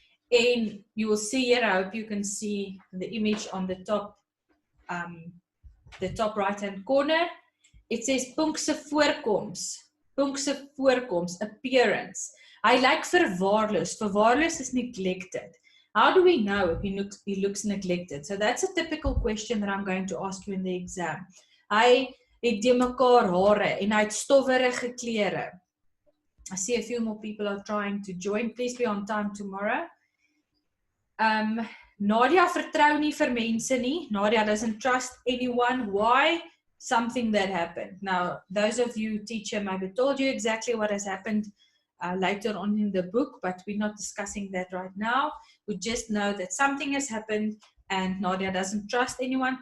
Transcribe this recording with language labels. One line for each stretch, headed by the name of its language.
English: And you will see here, I hope you can see the image on the top right-hand corner. It says Punk's voorkoms. Punk's voorkoms, appearance. I like verwaarloos. Verwaarloos is neglected. How do we know if he looks neglected? So that's a typical question that I'm going to ask you in the exam.
Afrikaans: Hy het die mekaar hare en hy het stowwerige klere.
English: I see a few more people are trying to join. Please be on time tomorrow.
Afrikaans: Nadia vertrou nie vir mense nie.
English: Nadia doesn't trust anyone. Why? Something that happened. Now, those of you, teacher, maybe told you exactly what has happened later on in the book, but we're not discussing that right now. We just know that something has happened and Nadia doesn't trust anyone.